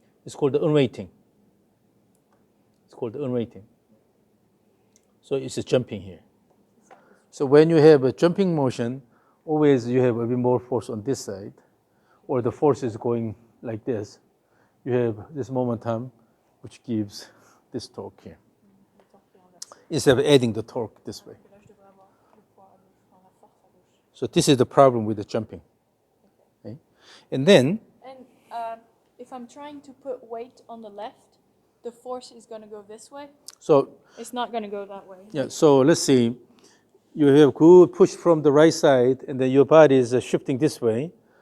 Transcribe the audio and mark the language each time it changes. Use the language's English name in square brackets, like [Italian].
[English] it's called the unweighting. It's called the unweighting. So it's a jumping here. So when you have a jumping motion, always you have a bit more force on this side, or the force is going like this. You have this momentum, which gives this torque here, [French] Le torque est inversé. [English] instead of adding the torque this way. [French] Donc là, je devrais avoir le poids à gauche, enfin, la force à gauche. [English] So this is the problem with the jumping. Okay? And then, And if I'm trying to put weight on the left, the force is going to go this way. so It's not going to go that way. yeah, so let's see. You have good push from the right side, and then your body is shifting this way.